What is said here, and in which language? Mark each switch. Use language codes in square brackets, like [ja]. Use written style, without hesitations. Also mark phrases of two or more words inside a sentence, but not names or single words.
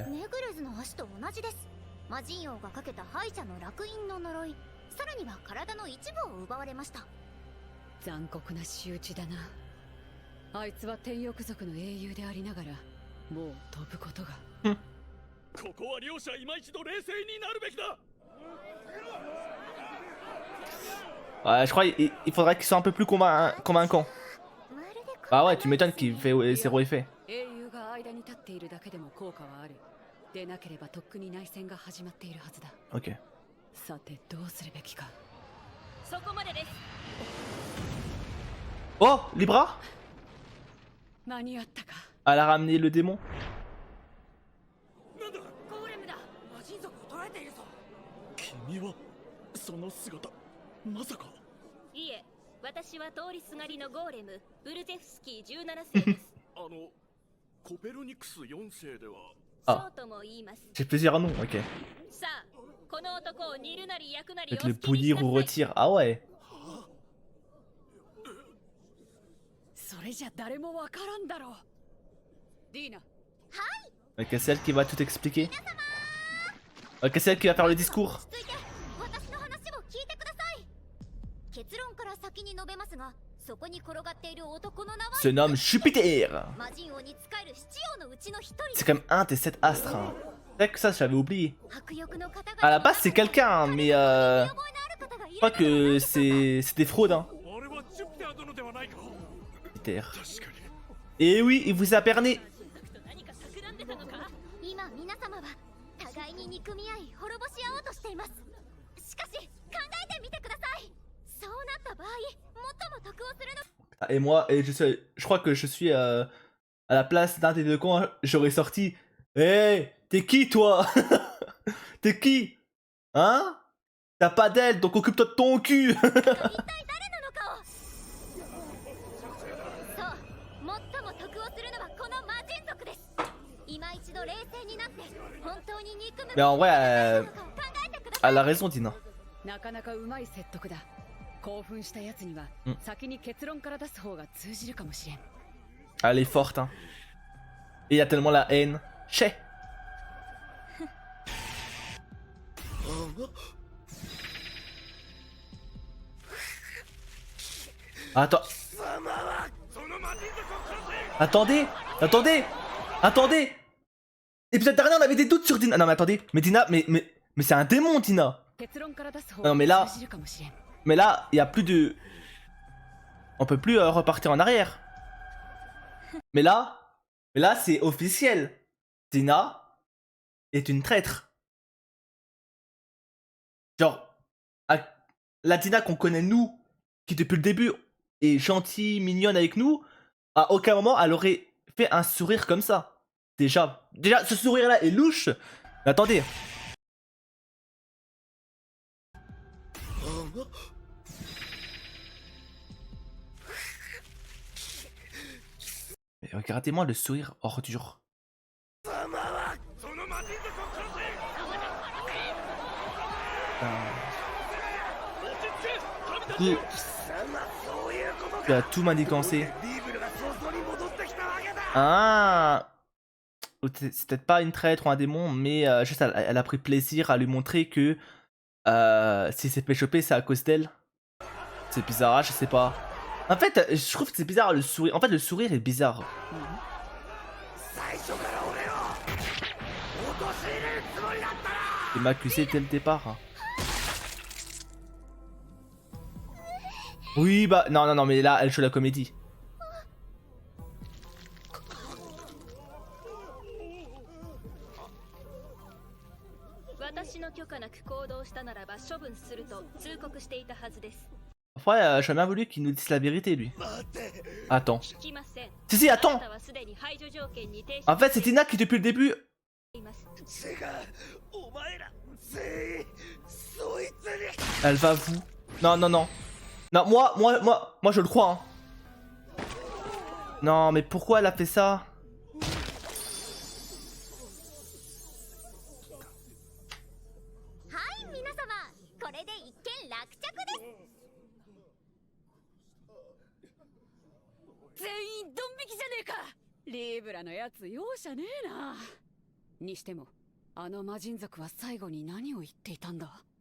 [ja] ネグルズの足と同じです。魔人王がかけた敗者の烙印の呪い、さらには体の一部を奪われました。残酷な仕打ちだな。あいつは天翼族の英雄でありながら、もう飛ぶことが。ここは両者今一度冷静になるべきだ。 [fr] Ouais, je crois qu'il faudrait qu'ils soient un peu plus convaincants. [ja] まるで [fr] Bah ouais, tu m'étonnes qu'il fait zéro effet. [ja] 英雄が間に立っているだけでも効果はある。でなければとっくに内戦が始まっているはずだ。 [fr] Ok. [ja] さてどうするべきか。そこまでです。 [fr] Oh, Libra? [ja] 間に合ったか。 [fr] Elle a ramené le démon. [ja] なんだ、ゴーレムだ。魔人族を捉えているぞ。君はその姿、まさか。いえ、私は通りすがりのゴーレムブルゼフスキー17世です。コペルニクス4世では。そうとも言います。 [fr] J'ai plusieurs noms, ok. [ja] さあ、ここの男を煮るなり焼くなり [fr] Peut-être [ja] お [fr] le [ja] 好きにし [fr] bouillir ou [ja] なさい [fr] rôtir. Ah ouais. [ja] それじゃ誰もわからんだろう。ディーナ、 [fr] Ok, c'est elle qui va tout expliquer. Ok, c'est elle qui va faire le discours. [ja] 落ち着いて私の話を聞いてください。結論から先に述べますが、そこに転がっている男の名は [fr] Se nomme Jupiter. [ja] 魔人王に仕える七王のうちの一 [fr] C'est [ja] 人。 [fr] quand même un des 7 astres. Hein. C'est vrai que ça, j'avais oublié. [ja] 迫力の方々 [fr] À la base, c'est quelqu'un, hein, mais [ja] 見覚えのある方がい [fr] je [ja] る [fr] crois que c'est des fraudes. Hein. [ja] あれはジュピター殿ではないか。 Jupiter. 確かに。 [fr] Et oui, il vous a berné. [ja] 何か企んでたのか。今皆様は互いに憎み合い滅ぼし合おうとしています。しかし考えてみてください。そうなった場合、最も得をするの [fr] Et moi, je crois que je suis à la place d'un des deux camps. J'aurais sorti. Hé, t'es qui toi? T'es qui? Hein? T'as pas d'aile, donc occupe-toi de ton cul. [ja] 一体誰なのかを。そう、最も得をするのはこの魔人族です。今一度冷静になって本当に憎む [fr] Mais en vrai, [ja] べきかどうかを考えてください。 [fr] elle a raison, Dina. [ja] なかなかうまい説得だ。興奮したやつにはうん先に結論から出す方が通じるかもしれん。 [fr] Elle est forte, hein. Et il y a tellement la haine. Chez. Attends. Attendez, attendez, attendez. Épisode dernier, on avait des doutes sur Dina. Non mais attendez, mais Dina, mais c'est un démon, Dina. [ja] 結論から出す方 [fr] Non, mais [ja] が [fr] là- [ja] 通じるかもしれん。 [fr] Mais là, il y a plus de. On peut plus repartir en arrière. Mais là, c'est officiel. Dina est une traître. Genre, la Dina qu'on connaît nous, qui depuis le début est gentille, mignonne avec nous, à aucun moment elle aurait fait un sourire comme ça. Déjà, ce sourire-là est louche. Mais attendez. Mais regardez-moi le sourire ordure. [ja] その魔人族を殺せ。 [fr] Du coup, tu as tout manigancé. [ja] リーブルが早々に戻ってきたわけだ。 [fr] Ah, c'est peut-être pas une traître ou un démon, mais juste elle a pris plaisir à lui montrer que si c'est fait choper, c'est à cause d'elle. C'est bizarre, je sais pas. En fait, je trouve que c'est bizarre le sourire. En fait, le sourire est bizarre. [ja] 最初から俺を陥れるつもりだったな。 [fr] Il m'a accusé dès le départ. Oui, bah non, mais là, elle joue la comédie. [ja] 私の許可なく行動したならば処分すると通告していたはずです。 [fr] Après, j'aurais bien voulu qu'il nous dise la vérité, lui. [ja] 待って。 [fr] Attends. [ja] 聞きません。 [fr] Si, [ja] あな [fr] attends. [ja] たはすでに排除条件に提出 [fr] En fait, c'est Tina qui, depuis le début. [ja] しています。違う。お前ら全員そいつに。 [fr] Elle va vous. Non, non. Non, moi, je le crois. Hein. Non, mais pourquoi elle a fait ça? [ja] はい皆様、これで一件落着です。全員ドン引きじゃねえか。リーブラのやつ容赦ねえな。にしてもあの魔人族は最後に何を言っていたんだ。